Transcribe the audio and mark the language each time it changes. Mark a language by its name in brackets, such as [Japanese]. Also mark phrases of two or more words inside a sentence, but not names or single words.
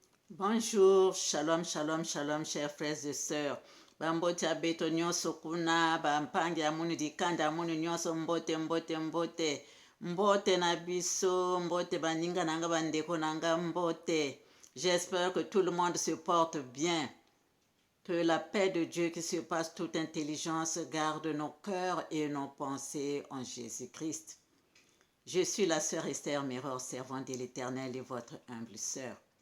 [French] Bonjour, shalom, shalom, shalom, chers frères et sœurs. [Kongo] Bambote abeto nyonso kuna, bampangi amuni dikanda amuni nyonso mbote, mbote, mbote. [Lingala] Mbote na biso, mbote baninga nanga bandeko nanga mbote. [French] J'espère que tout le monde se porte bien. Que la paix de Dieu qui surpasse toute intelligence garde nos cœurs et nos pensées en Jésus-Christ. Je suis la sœur Esther Mirror, servante de l'Éternel et votre humble sœur.